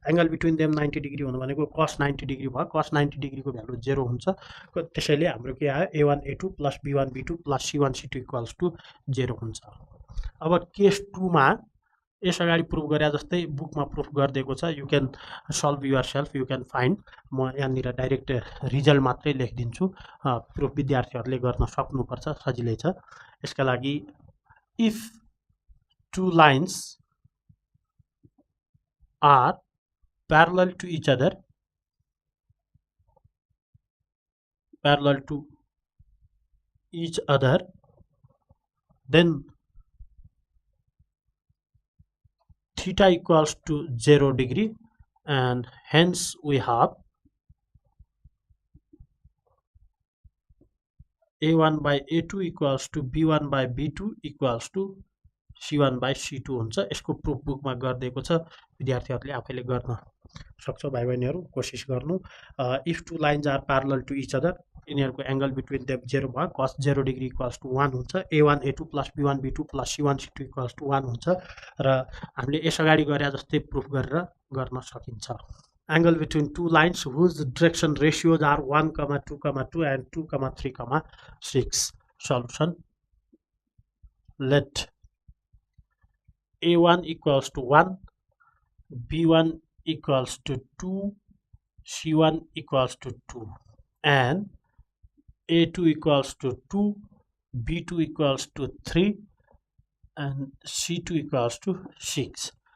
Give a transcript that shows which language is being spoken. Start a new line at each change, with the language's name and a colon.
Nepali: Angle between them 90 degree हुनु भनेको cos 90 degree भयो. cos 90 डिग्री को भ्यालु 0 हुन्छ. त्यसैले हाम्रो के आयो
English: A1 A2 plus B1 B2 plus C1 C2 equals to 0
Nepali: हुन्छ. अब केस 2 मा यस अगाडि प्रुफ गरे जस्तै बुकमा प्रुफ गर्दिएको छ.
English: You can solve yourself, you can find.
Nepali: म यहाँनिर डाइरेक्ट रिजल्ट मात्रै लेखिदिन्छु. प्रुफ विद्यार्थीहरूले गर्न सक्नुपर्छ, सजिलै छ. यसका लागि
English: if two lines are parallel to each other, then theta equals to 0 degree, and hence we have A1 by A2 equals to B1 by B2 equals to C1 by C2
Nepali: हुन्छ. यसको proof बुकमा गरिदिएको छ. विद्यार्थीहरूले आफैले गर्न सक्छ. भाइ बहिनीहरू कोसिस गर्नु.
English: if two lines are parallel to each other,
Nepali: यिनीहरूको एंगल बिट्विन देम 0 भयो.
English: cos 0 degree equals to 1
Nepali: हुन्छ.
English: A1 A2 plus B1 B2 plus C1 C2 equals to 1 हुन्छ.
Nepali: र हामीले यस अगाडि गरे जस्तै प्रुफ गरेर गर्न सकिन्छ.
English: Angle between two lines whose direction ratios are 1, 2, 2 and 2, 3, 6. Solution. Let A1 equals to 1, B1 equals to 2, C1 equals to 2, and A2 equals to 2, B2 equals to 3, and C2 equals to 6.